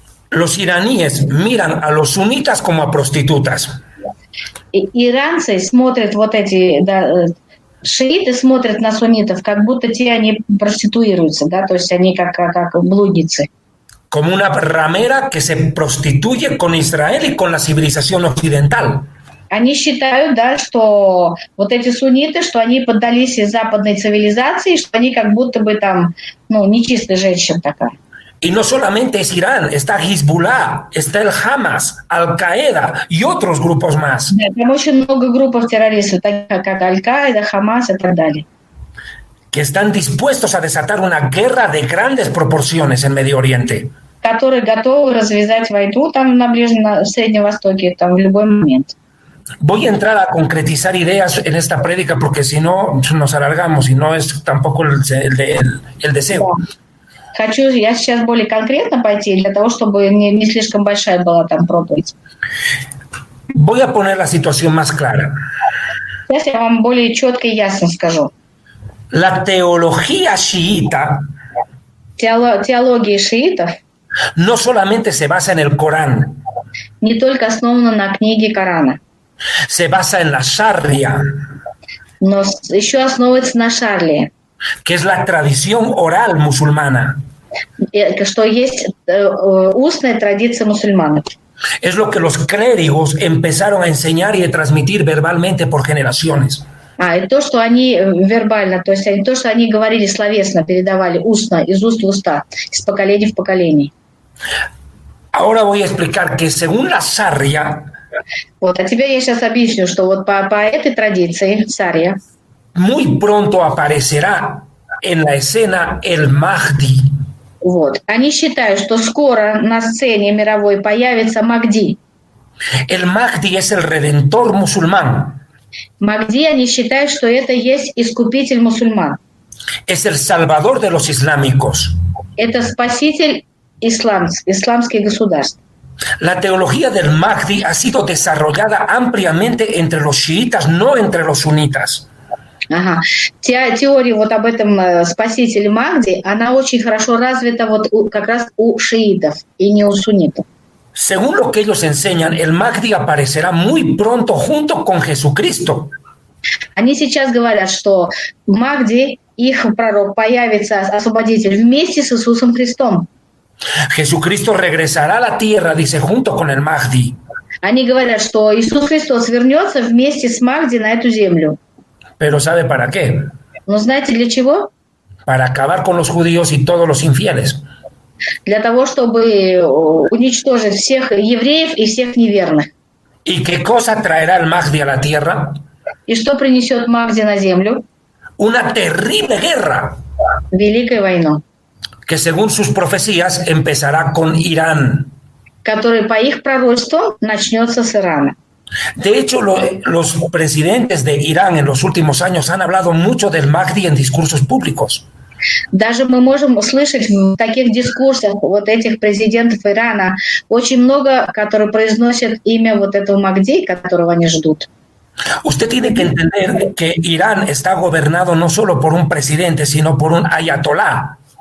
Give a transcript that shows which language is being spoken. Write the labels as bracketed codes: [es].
[es] Los iraníes miran a los sunitas como a prostitutas. [ru] И иранцы смотрят вот эти, да, шииты смотрят на суннитов, как будто те они проституируются, да, то есть они как блудницы. [es] Como una ramera que se prostituye con Israel y con la civilización occidental. [ru] Они считают, да, что вот эти сунниты, что они поддались западной цивилизации, что они как будто бы там, ну, нечистая женщина такая. [es] Y no solamente es Irán, está Hezbollah, está el Hamas, Al-Qaeda y otros grupos más. [ru] Да, там очень много групп террористов, таких как Аль-Каида, Хамас и так далее. [es] Que están dispuestos a desatar una guerra de grandes proporciones en Medio Oriente. [ru] Которые готовы развязать войну там на Ближнем, Среднем Востоке там в любой момент. [es] Voy a entrar a concretizar ideas en esta prédica porque si no nos alargamos y no es tampoco el deseo. [ru] Да. Хочу я сейчас более конкретно пойти, для того, чтобы не слишком большая была там проповедь. [es] Voy a poner la situación más clara. [ru] Сейчас я вам более четко и ясно скажу. [es] La teología chiita [ru] Теология шиитов [es] no solamente se basa en el Corán, [ru] не только основана на книге Корана, [es] se basa en la Sharia, [ru] но еще основывается на шарле, [es] que es la tradición oral musulmana. [ru] Что есть устная традиция мусульман. [es] Es lo que los clérigos empezaron a enseñar y a transmitir verbalmente por generaciones. [ru] И то, что они вербально, то есть то, что они говорили словесно, передавали устно, из уст в уста, из поколения в поколение. [es] Ahora voy a explicar que según la Sharia, [ru] Вот, а теперь я сейчас объясню, что вот по этой традиции, Сария, [es] muy pronto aparecerá en la escena el Mahdi. [ru] вот, они считают, что скоро на сцене мировой появится Махди. [es] El Mahdi es el redentor musulmán. [ru] Махди, они считают, что это есть искупитель мусульман. [es] Es el salvador de los islámicos. [ru] Это спаситель исламских государств. [es] La teología del Mahdi ha sido desarrollada ampliamente entre los chiitas, no entre los sunitas. [ru] Ага. Теория вот об этом спасителе Махди, она очень хорошо развита вот как раз у шиитов и не у суннитов. [es] Según lo que ellos enseñan, el Mahdi aparecerá muy pronto junto con Jesucristo. [ru] Они сейчас говорят, что Махди, их пророк, появится, освободитель, вместе с Иисусом Христом. [es] Jesucristo regresará a la tierra, dice, junto con el Mahdi. [ru] Они говорят, что Иисус Христос вернется вместе с Махди на эту землю. [es] Pero ¿sabe para qué? [ru] Но знаете для чего? [es] Para acabar con los judíos y todos los infieles. [ru] Для того, чтобы уничтожить всех евреев и всех неверных. [es] ¿Y qué cosa traerá el Mahdi a la tierra? [ru] И что принесет Махди на землю? [es] Una terrible guerra [ru] Великую войну, [es] que según sus profecías empezará con Irán. [ru] которая по их пророчеству начнется с Ирана. [es] De hecho, los presidentes de Irán en los últimos años han hablado mucho del Mahdi en discursos públicos. [ru] Даже мы можем услышать в таких дискурсах вот этих президентов Ирана очень много, которые произносят имя вот этого Махди, которого они ждут. [es] Usted tiene que entender que Irán está gobernado no solo por un presidente, sino por un ayatolá.